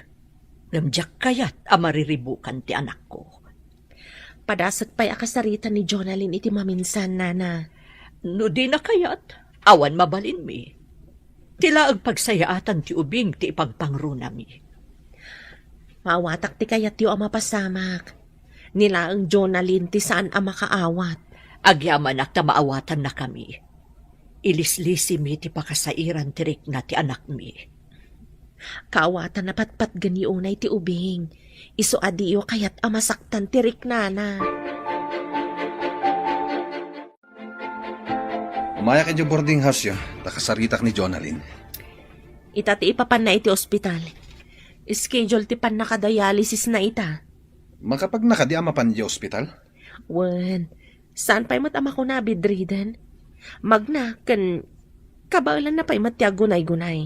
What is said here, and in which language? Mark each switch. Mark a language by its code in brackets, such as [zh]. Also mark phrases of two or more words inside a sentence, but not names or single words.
[ilo] Ngamjak kayat amariribukan ti anak ko. Padasag pa'y akasarita ni Jonalyn iti maminsan, Nana. No di na kayat, awan mabalin mi. Tila ang pagsayaatan ti ubing ti ipagpangruna mi. Maawatak ti kayat yu ang mapasamak. Nila ang Jonalyn ti saan ang makaawat. Agyaman at maawatan na kami. Ilislisi mi ti pakasairan tirik na ti anak mi. Kaawatan na patpat gani unay ti ubing. Iso adiyo kayat amasaktan tirik, Nana. Umaya ka dyan [en] boarding house [ilo] yun. Nakasaritak ni Jonalyn. Ita ti ipapan na iti ospital. Schedule ti pan nakadialysis na ita. Makapag nakadiama pan di ospital? Wen, saan pa'y matama ko na bedridden? Magna, kan kabailan na pa'y matyagunay-gunay.